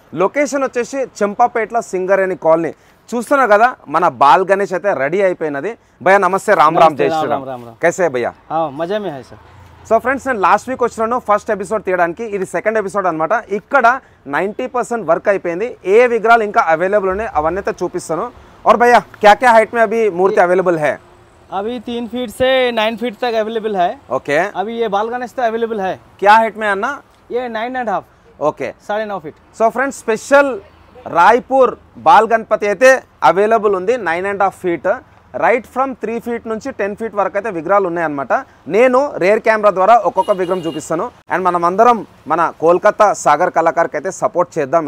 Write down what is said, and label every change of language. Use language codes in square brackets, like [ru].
[te] Location వచ్చేసి చెంపాపేటలో Singareni colony. చూస్తున్నారు కదా, మన బాల్ గణేష్ అయితే రెడీ అయిపోయినది. [hi] భయ్యా నమస్తే, రామ్ రామ్, జై శ్రీరామ్. కైసే భయ్యా? మజా మే హై సార్. [te] సో ఫ్రెండ్స్, నేను లాస్ట్ వీక్ వచ్చినాను ఫస్ట్ ఎపిసోడ్ తీయడానికి. ఇది సెకండ్ ఎపిసోడ్ అనమాట. ఇక్కడ 90% వర్క్ అయిపోయింది. ఏ విగ్రహాలు ఇంకా అవైలబుల్ ఉన్నాయి అవన్నీ అయితే చూపిస్తాను. [hi] और भैया क्या क्या हाइट में अभी मूर्ति अवेलेबल है? अभी 3 फीट से 9 फीट तक अवेलेबल है. ओके. अभी ये बाल गणेश तो अवेलेबल है. क्या हाइट में अन्ना? ये 9.5. Okay, 9.5 feet. [te] So friends, special Raipur ball Ganapati అయితే అవైలబుల్ ఉంది. 9.5 ఫీట్, రైట్ ఫ్రమ్ 3 ఫీట్ నుంచి 10 ఫీట్ వరకు అయితే విగ్రహాలు ఉన్నాయన్నమాట. నేను రేర్ కెమెరా ద్వారా ఒక్కొక్క విగ్రహం చూపిస్తాను. అండ్ మనం అందరం మన కోల్కతా సాగర్ కళాకార్కి అయితే సపోర్ట్ చేద్దాం.